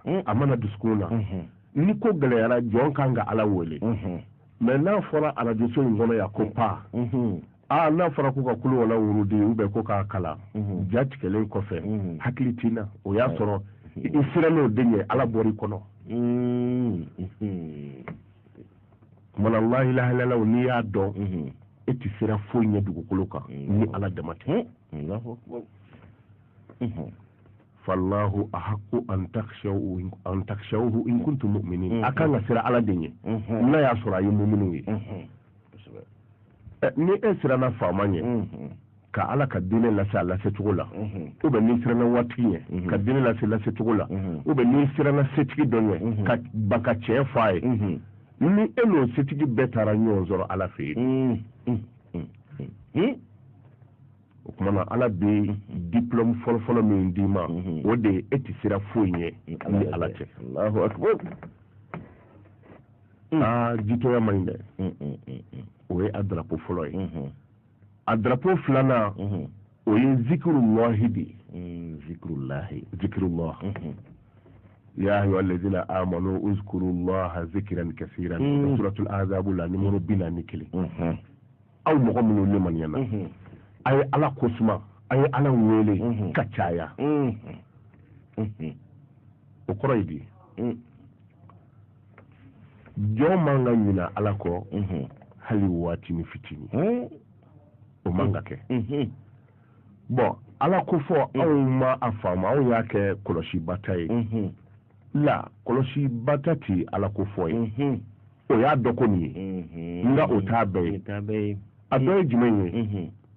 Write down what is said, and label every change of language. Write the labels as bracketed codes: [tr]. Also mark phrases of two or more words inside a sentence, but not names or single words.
[bm] a mana dusukun na ni ko gɛlɛyara jɔn kan ka ala wele mais n'a fɔra arajoso in kɔnɔ yan ko pa n'a fɔra ko ka kulo wala wurudi [fr] ou bien [bm] ko k'a kala ja tigɛlen kɔfɛ hakili tina o y'a sɔrɔ i sirann'o de ɲɛ ala bɔr'i kɔnɔ mana [ar] لا إله إلا الله [bm] n'i y'a dɔn e tɛ sira foyi ɲɛ dugukolo kan ni ala dama tɛ. [ar] فالله أحق أن تخشوه إن كنتم مؤمنين [bm] a kan ka sira ala de ɲɛ n'a y'a sɔrɔ a ye mu'minu ye ni e siranna faama ɲɛ ka ala ka diinɛ lase a lase cogo la [fr] ou bien [bm] n'i siranna waritigi ɲɛ ka diinɛ lase cogo la [fr] ou bien [bm] n'i siranna setigi dɔ ɲɛ ka ban ka tiɲɛ fɔ a ye ni e n'o setigi bɛɛ taara ɲɔgɔn sɔrɔ ala fɛ yen o kuma na ala bɛ diplôme fɔlɔfɔlɔ min d'i ma o de ye e tɛ sira foyi ɲɛ ni ala tɛ [ar] الله أكبر [bm] jitoya man ɲi dɛ o ye a drapeau fɔlɔ ye a drapeau filanan o ye zikirullahi de zikirullah [ar] يا أيها الذين آمنوا اذكروا الله ذكرا كثيرا سورة الأحزاب [bm] la numéro 41 aw mɔgɔ minnu limaniya a ye ala ko suma a ye ala wele ka caya o kɔrɔ ye di jɔn man ka ɲina ala kɔ hali waati ni fitini o man ka kɛ bon ala ko fɔ anw ma a faamu anw y'a kɛ kɔlɔsibata ye la kɔlɔsibata ti ala ko fɔ ye o y'a dɔ ko nin ye nka o t'a bɛɛ ye a dɔ ye jumɛn ye